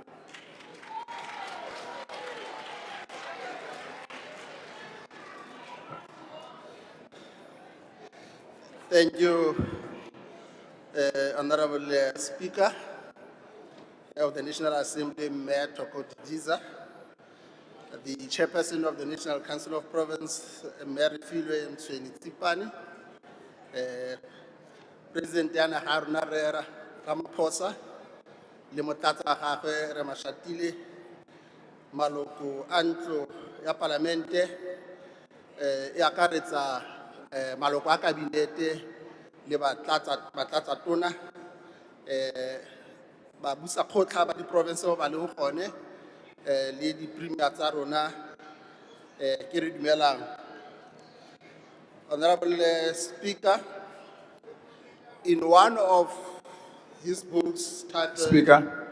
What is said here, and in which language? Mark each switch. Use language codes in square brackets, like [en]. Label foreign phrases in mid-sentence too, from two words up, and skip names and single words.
[en] Thank you, Honorable Speaker of the National Assembly, Mayor Tokodidiza, the Chairperson of the National Council of Province, Mayor Filwe Mtsweni-Tsipane, [tn] President Yana Haruna Ramaphosa, le motlatsa gagwe re mashatile, maloko a ntlo ya Palamente, e akaretsa maloko a kabinete le batlatsa tona, ba busa kgotla ba di-province ba leng gone, le di-premier tsa rona, ke re dumelang. [en] Honorable Speaker, in one of his books titled Speaker.